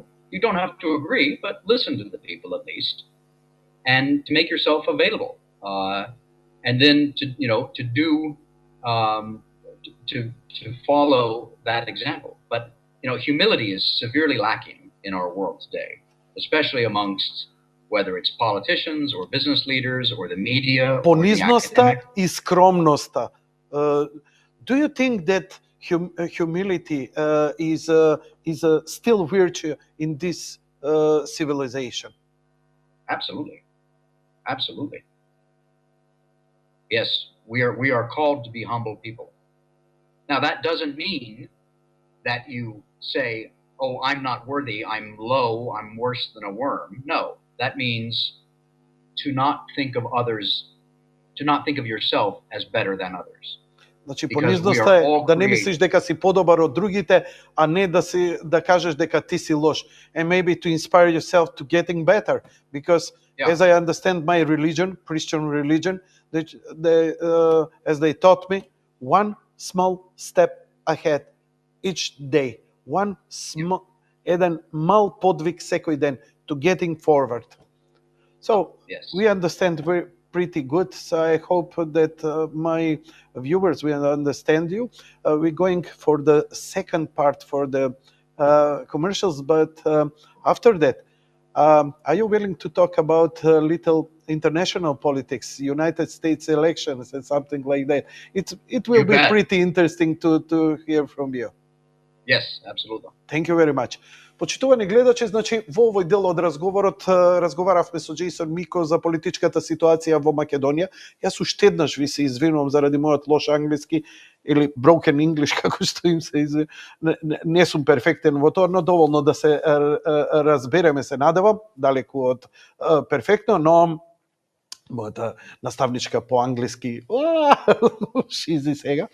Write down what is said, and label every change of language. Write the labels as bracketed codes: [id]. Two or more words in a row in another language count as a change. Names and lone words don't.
[en] You don't have to agree, but listen to the people at least, and to make yourself available, and then to follow that example. But humility is severely lacking in our world today, especially amongst whether it's politicians or business leaders or the media. [mk] Понизноста и скромноста. [en] Do you think that humility is a still virtue in this civilization? Absolutely. Yes, we are called to be humble people. Now, that doesn't mean that you say, oh, I'm not worthy, I'm low, I'm worse than a worm. No, that means to not think of others, to not think of yourself as better than others. [mk] Значи [en] Because we [mk] понизноста [en] are [mk] е [en] all [mk] да не мислиш [en] created. [mk] дека си подобар од другите, а не да кажеш дека ти си лош. [en] And maybe to inspire yourself to getting better, because Yeah. as I understand my religion, Christian religion, as they taught me, one small step ahead each day. One small, [mk] еден мал подвиг секој ден [en] to getting forward. So Yes. we understand pretty good. So I hope that my viewers will understand you. We're going for the second part for the commercials, but after that, are you willing to talk about little international politics, United States elections, and something like that? It will You be bet. pretty interesting to hear from you. Yes, absolutely. Thank you very much. [mk] Почитувани гледачи, значи во овој дел од разговорот разговаравме со Джейсон Мико за политичката ситуација во Македонија. Јас уште еднаш ви се извинувам заради мојот лош англиски или [en] broken English, [mk] како што им се извинувам. Не сум перфектен во тоа, но доволно да се разбереме, се надевам, далеку од перфектно, но мојата наставничка по англиски шизи сега.